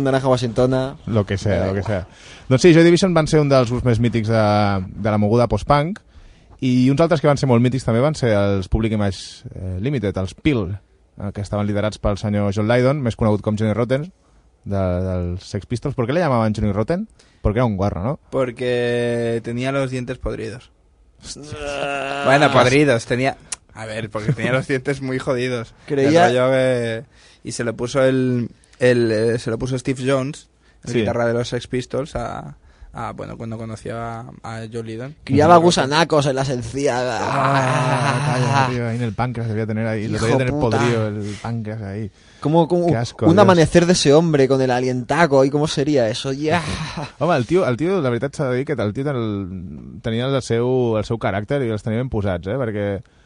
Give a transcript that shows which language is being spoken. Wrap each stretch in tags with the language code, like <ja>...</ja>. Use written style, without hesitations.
<es>Naranja washingtona. Lo que sea, lo que sea.</es> <ca>Doncs sí, Joy Division van ser un dels grups més mítics de la moguda post-punk, i uns altres que van ser molt mítics també van ser els Public Image Limited, els PIL, que estaven liderats pel senyor John Lydon, més conegut com Johnny Rotten, dels Sex Pistols.</ca> <es>¿Por qué le llamaban Johnny Rotten? Porque era un guarro, ¿no? Porque tenía los dientes podridos. Bueno, podridos. Tenía A ver, porque tenía los dientes muy jodidos. Creía. Rollo, y se le puso se le puso Steve Jones, la guitarra de los Sex Pistols, bueno, cuando conocía a Joe Lydon. Criaba gusanacos en las encías. Ahí en el páncreas debía tener ahí. Lo debía tener podrido el páncreas ahí. ¿Cómo qué asco, un amanecer de ese hombre con el alientaco? ¿Y cómo sería eso? Yeah.</es> <ca>Home, el tío, la veritat s'ha de dir que el tio tenia el seu caràcter i els tenia ben posats, perquè...</ca>